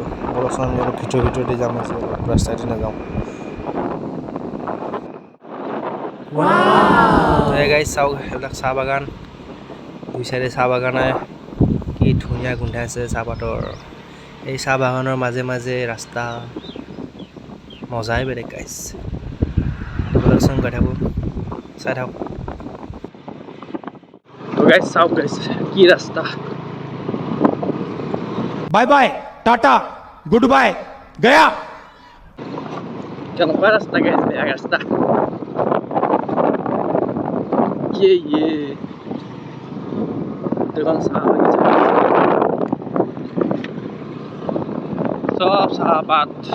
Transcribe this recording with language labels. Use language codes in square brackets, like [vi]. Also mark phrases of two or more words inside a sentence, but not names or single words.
[as] বলকচোন আমি অলপ ভিতৰদি যাম, আজি অলপ ৰাস্তাদি নাযাওঁ। গাইছ চাওক, এইবিলাক চাহ বাগান, দুই চাইডে চাহ বাগানে, কি ধুনীয়া গোন্ধাইছে চাহপাতৰ। এই চাহ বাগানৰ মাজে মাজে ৰাস্তা, মজাই বেলেগ গাইছ। বলকচোন গৈ থাকোঁ, চাই থাকক। তো গাইছ চাওক গাইছ, কি ৰাস্তা। [en] bye bye tata good bye गया। [as] কেনেকুৱা ৰাস্তা গাইছ, বেয়া ৰাস্তা। দেখোন চাহ বাগিচা, চব চাহপাত।